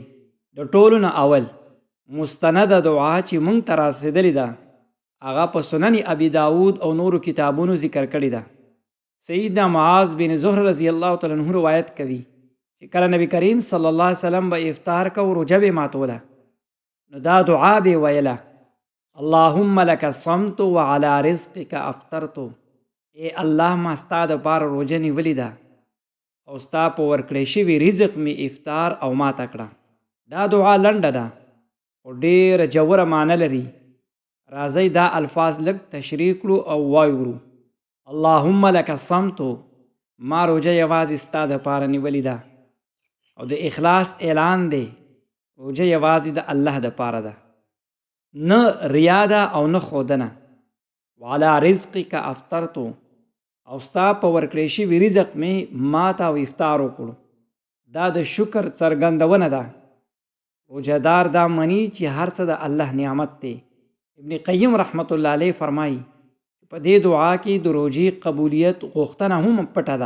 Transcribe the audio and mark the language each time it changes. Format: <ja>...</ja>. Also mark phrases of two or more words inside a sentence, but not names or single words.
<ps>د ټولو نه اول مستنده دعا چې موږ ته رسېدلې ده هغه په سنن ابي داود او نورو کتابونو ذکر کړی ده. سیدنا معاذ بن زهر</ps> <ar>رضی الله تعالی عنہ</ar> <ps>روایت کوي چې کله نبی کریم</ps> <ar>صلی الله علیه وسلم</ar> <ps>به افطار کو، روژه به ماتوله، نو دا دعا به ویله:</ps> <ar>اللهم لك صمت وعلى رزقك افطرت.</ar> <ps>ای الله، ما ستا دپاره روژه نیولې ده او ستا په ورکړی شوي رزق مې افطار او ماته کړه. دا دعا لنډه ده خو ډیره ژوره معنی لري. راځئ دا الفاظ لږ تشریح کړو او وایورو.</ps> <ar>اللهم لك صمت،</ar> <ps>ما روژه یوازې ستا دپاره نیولې ده او د اخلاص اعلان دی. روژه یوازې د الله دپاره ده، نه ریا ده او نه ښودنه.</ps> <ar>وعلى رزقك افطرت،</ar> <ps>او ستا په ورکړی شوي رزق مې ماته او افطار وکړو. دا د شکر څرګندونه ده. روژهدار دا مني چې هر څه د الله نعمت دی. ابن قیم</ps> <ar>رحمت الله علیه</ar> <ps>فرمایي په دې دعا کې د روژې قبولیت غوښتنه هم پټه ده.</ps>